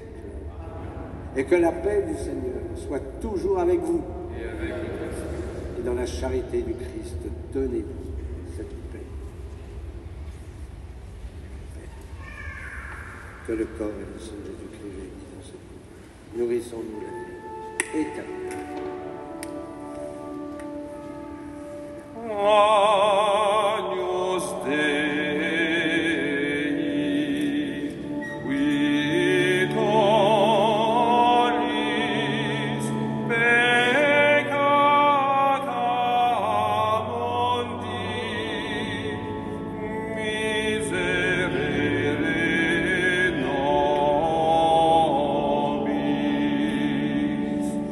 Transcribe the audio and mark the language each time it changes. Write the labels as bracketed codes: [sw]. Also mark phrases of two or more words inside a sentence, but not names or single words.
[fr] Et que la paix du Seigneur soit toujours avec vous. Et avec votre esprit. Et dans la charité du Christ, donnez-vous cette paix. Que le corps et le sang de Jésus-Christ réunis dans cette vie, nourrissons-nous la vie éternelle. [la] Agnus Dei, qui tollis peccata mundi, miserere nobis.